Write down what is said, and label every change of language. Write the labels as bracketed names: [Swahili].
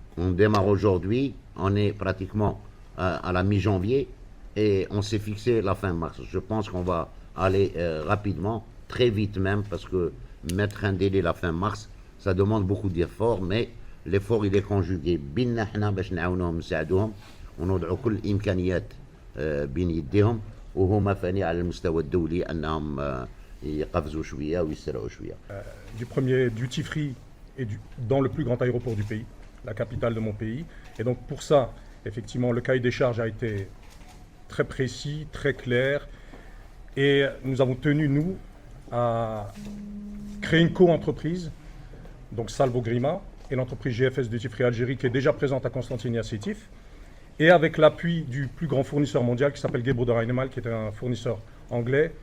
[French] On démarre aujourd'hui, on est pratiquement à la mi-janvier et on s'est fixé la fin mars. Je pense qu'on va aller rapidement, très vite même, parce que mettre un délai la fin mars, ça demande beaucoup d'efforts, mais l'effort il est conjugué. [Arabic] بينا احنا باش نعاونوهم نساعدوهم ونوضعوا كل الامكانيات بين يديهم وهما فاني على المستوى الدولي انهم يقفزوا شويه ويسرعوا شويه. [French] Du premier duty free et dans le plus grand aéroport du pays, la capitale de mon pays. Et donc pour ça, effectivement, le cahier des charges a été très précis, très clair. Et nous avons tenu, nous, à créer une co-entreprise, donc Salvo Grima, et l'entreprise GFS Duty Free Algérie, qui est déjà présente à Constantiniya Sétif, et avec l'appui du plus grand fournisseur mondial qui s'appelle Gebro de Reinemal, qui est un fournisseur anglais.